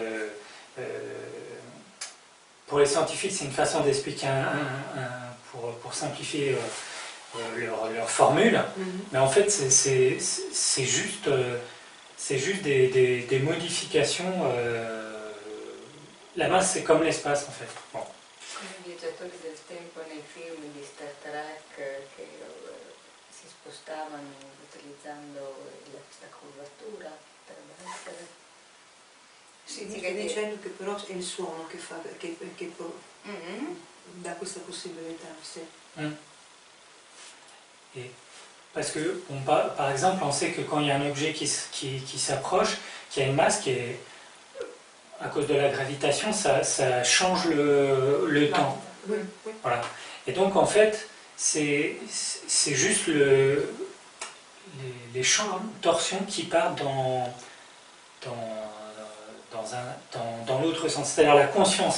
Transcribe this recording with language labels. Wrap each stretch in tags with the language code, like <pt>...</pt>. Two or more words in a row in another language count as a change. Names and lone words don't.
<fr>pour les scientifiques, c'est une façon d'expliquer pour simplifier leur formule, mais en fait, c'est juste des modifications. La masse, c'est comme l'espace, en fait. Bon.</fr> <it>Come i viaggiatori del tempo nei film di Star Trek che si spostavano utilizzando questa curvatura, potrebbe essere. Sì, stai dicendo che però è il suono che dà questa possibilità, sì.</it> <fr>Et parce que, par exemple, on sait que quand il y a un objet qui s'approche, qu'il y a une masse qui est, à cause de la gravitation, ça change le temps. Voilà. Et donc, en fait, c'est juste les champs de torsion qui partent dans l'autre sens, c'est-à-dire la conscience.</fr>